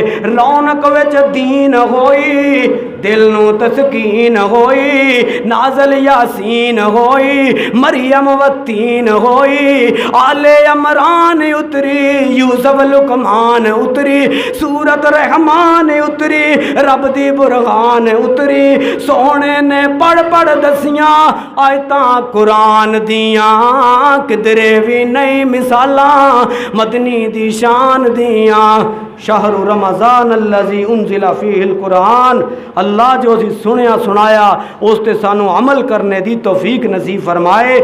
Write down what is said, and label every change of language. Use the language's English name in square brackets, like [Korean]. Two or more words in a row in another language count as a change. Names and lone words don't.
[Punjabi] ਰੌਣਕ ਵਿਚ ਦੀਨ ਹੋਈ, ਦਿਲ ਨੂੰ ਤਸਕੀਨ ਹੋਈ, ਨਾਜ਼ਲ ਯਾਸੀਨ ਹੋਈ, ਮਰੀਅਮ ਵ ਤੀਨ ਹੋਈ, ਆਲੇ ਇਮਰਾਨ ਉਤਰੀ, ਯੂਸੁਫ਼ ਲੁਕਮਾਨ ਉਤਰੀ, ਸੂਰਤ ਰਹਿਮਾਨ ਉਤਰੀ, ਰੱਬ ਦੀ ਬੁਰਹਾਨ ਉਤਰੀ। ਸੋਣੇ ਨੇ ਪੜ੍ਹ ਪੜ੍ਹ ਦੱਸੀਆਂ ਆਇਤਾਂ ਕੁਰਾਨ ਦੀਆਂ, ਕਿਧਰੇ ਵੀ ਨਹੀਂ ਮਿਸਾਲਾਂ ਮਦਨੀ ਦੀ ਸ਼ਾਨ ਦੀਆਂ। [Arabic] شهر رمضان الذي أنزل فيه القرآن, [Punjabi] ਅੱਲਾਹ ਜੋ ਅਸੀ ਸੁਣਿਆ ਸੁਣਾਇਆ ਉਸ ਤੇ ਸਾਨੂੰ ਅਮਲ ਕਰਨ ਦੀ ਤੌਫ਼ੀਕ ਨਸੀਬ ਫ਼ਰਮਾਏ।